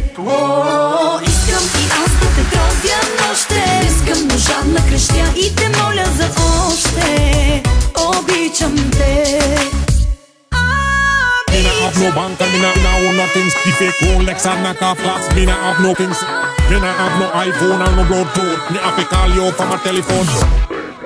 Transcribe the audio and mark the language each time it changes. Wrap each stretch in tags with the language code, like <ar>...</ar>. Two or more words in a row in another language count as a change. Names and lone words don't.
<bg>Искам и аз да те тровя нощем. Искам, но жадна крещя и те моля за още. Обичам те.</bg> <jam>Me nah have no bank and me nah own nothing. The fake Rolex and knock off fast. Me nah have no things. Me nah have no iPhone and no Bluetooth. Me have to call you from a telephone.</jam>